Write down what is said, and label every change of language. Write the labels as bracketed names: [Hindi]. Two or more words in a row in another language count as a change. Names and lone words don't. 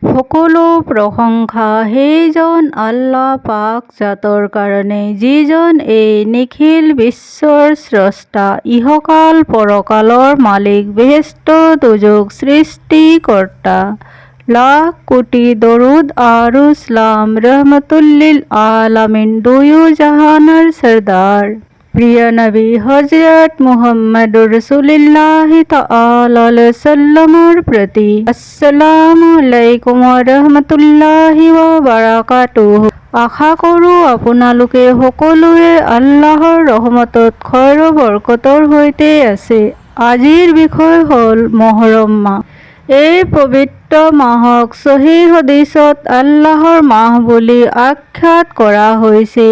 [Assamese] সকলো প্ৰশংসা সেইজন আল্লাহ পাক জাতৰ কাৰণে যিজন এই নিখিল বিশ্বৰ স্ৰষ্টা, ইহকাল পৰকালৰ মালিক, বেহেস্ত দোজখ সৃষ্টিকৰ্তা। লাখ কোটি দৰুদ আৰু সালাম [Arabic] رحمة للعالمين, [Assamese] দুয়ো জাহানৰ সৰদাৰ প্ৰিয় নবী হজৰত মুহাম্মদুৰ [Arabic] رسول الله تعالى عليه سلم [Assamese] প্ৰতি। [Arabic] السلام عليكم ورحمة الله وبركاته. [Assamese] আশা কৰোঁ আপোনালোকে সকলোৱে আল্লাহৰ ৰহমতত খৈৰ বৰকতৰ সৈতে আছে। আজিৰ বিষয় হ'ল মহৰম মাহ। এই পবিত্ৰ মাহক সহিহ হাদিছত আল্লাহৰ মাহ বুলি আখ্যাত কৰা হৈছে।